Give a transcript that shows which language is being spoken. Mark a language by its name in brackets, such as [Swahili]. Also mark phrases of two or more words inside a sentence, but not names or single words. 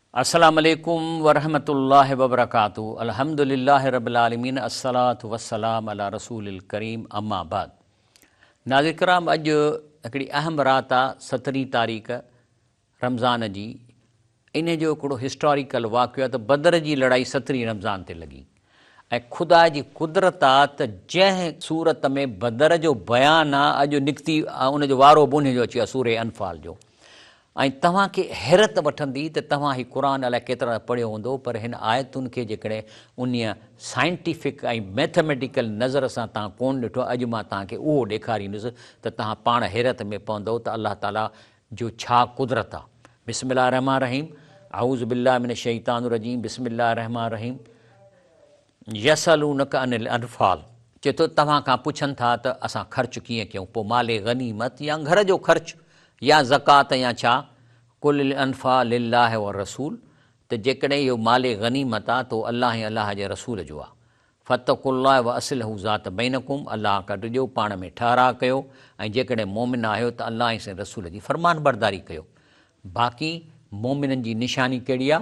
[Arabic] السلام عليكم ورحمة الله وبركاته. الحمد لله رب العالمين، الصلاة والسلام على رسول الكريم، أما بعد. [Sindhi] नाज़रीन किराम, अॼु हिकिड़ी अहम रात आहे, 17 तारीख़ रमज़ान जी। इन जो हिकिड़ो हिस्टोरिकल वाक़ियो आहे त बदर जी लड़ाई 17 रमज़ान ते लॻी ऐं ख़ुदा जी कुदरत आहे त जंहिं सूरत में बदर जो बयानु आहे अॼु निकिती उनजो वारो बि उन जो अची आहे, सूरे अनफाल जो। ऐं तव्हांखे हैरत वठंदी त तव्हां ही क़ुर अलाए केतिरा पढ़ियो हूंदो, पर हिन आयतुनि खे जेकॾहिं उन साइंटिफिक ऐं मैथमेटिकल नज़र सां तव्हां कोन ॾिठो, अॼु मां तव्हांखे उहो ॾेखारींदुसि त तव्हां पाण हैरत में पवंदव त अलाह ताला जो छा कुदरत आहे। [Arabic] بسم الله الرحمن الرحيم، أعوذ بالله من الشيطان الرجيم، بسم الله الرحمن الرحيم. يسألونك عن الأنفال, [Sindhi] चए थो तव्हां खां पुछनि था त असां ख़र्चु कीअं कयूं, पोइ माले गनीमत या घर जो ख़र्चु या ज़कात या छा। [Arabic] قل الأنفال لله والرسول, [Sindhi] त जेकॾहिं इहो माले गनीमत आहे त अलाह ऐं अलाह जे रसूल जो आहे। [Arabic] فاتقوا الله وأصلحوا ذات بينكم, [Sindhi] अलाह कढ ॾियो, पाण में ठाराह कयो, ऐं जेकॾहिं मोमिन आहियो त अलाह ऐं रसूल जी फ़रमान बरदारी कयो। बाक़ी मोमिननि जी निशानी कहिड़ी आहे?